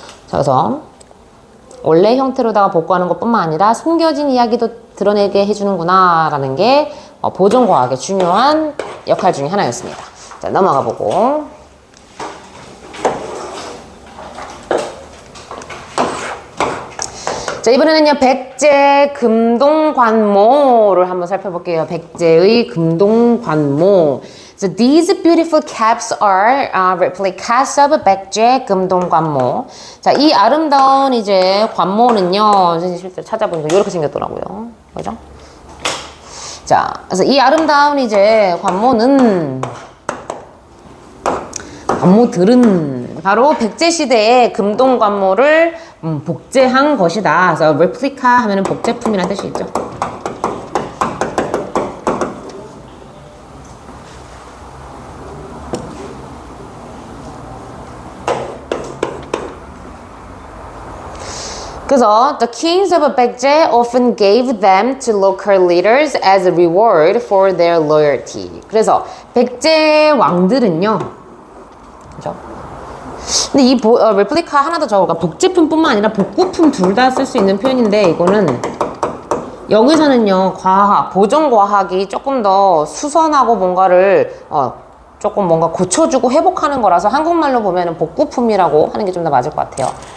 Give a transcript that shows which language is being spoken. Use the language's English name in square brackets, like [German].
[Korean] 그래서 원래 형태로다가 복구하는 것뿐만 아니라 숨겨진 이야기도 드러내게 해주는구나 라는 게 보존과학의 중요한 역할 중에 하나였습니다. 자, 넘어가 보고. 자, 이번에는요, 백제 금동관모를 한번 살펴볼게요. 백제의 금동관모. [English] So these beautiful caps are replicas of 백제 금동관모. [Korean] 자, 이 아름다운 이제 관모는요, 선생님 실제로 찾아보니까 이렇게 생겼더라고요. 그죠? 자, 그래서 이 아름다운 이제 관모들은 바로 백제 시대의 금동 관모를 복제한 것이다. 그래서 replica 하면은 복제품이라는 뜻이 있죠. 그래서 [English] the kings of 백제 often gave them to local leaders as a reward for their loyalty. [Korean] 그래서 백제 왕들은요, 그죠? 근데 이 레플리카 하나 더 적어. 그러니까 복제품뿐만 아니라 복구품 둘 다 쓸 수 있는 표현인데 이거는 여기서는요 과학, 보존 과학이 조금 더 수선하고 뭔가를 조금 뭔가 고쳐주고 회복하는 거라서 한국말로 보면은 복구품이라고 하는 게 좀 더 맞을 것 같아요.